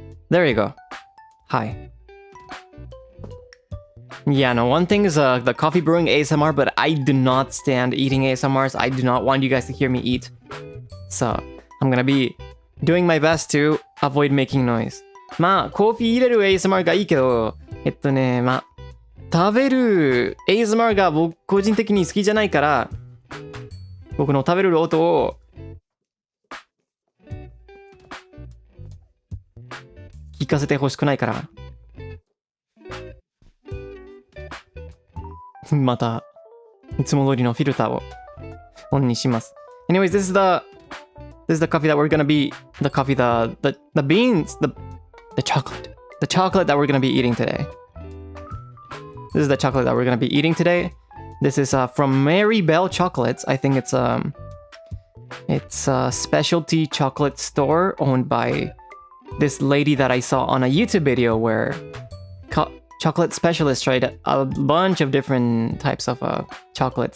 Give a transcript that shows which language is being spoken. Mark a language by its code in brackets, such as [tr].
[en] There you go. Hi. Yeah, no, one thing is the coffee brewing ASMR, but I do not stand eating ASMRs. I do not want you guys to hear me eat. So, I'm gonna be doing my best to avoid making noise. [ja] まあ、コーヒー入れる ASMR がいいけど、まあ、食べる ASMR が僕個人的に好きじゃないから、僕の食べる音を聞かせてほしくないから。またいつも通りのフィルターをオンにします。 [en] Anyways, this is the coffee that we're gonna be the beans, the chocolate that we're gonna be eating today. This is the chocolate that we're gonna be eating today. This is from Mary Bell Chocolates. I think it's a specialty chocolate store owned by this lady that I saw on a YouTube video where chocolate specialists tried a bunch of different types of chocolate.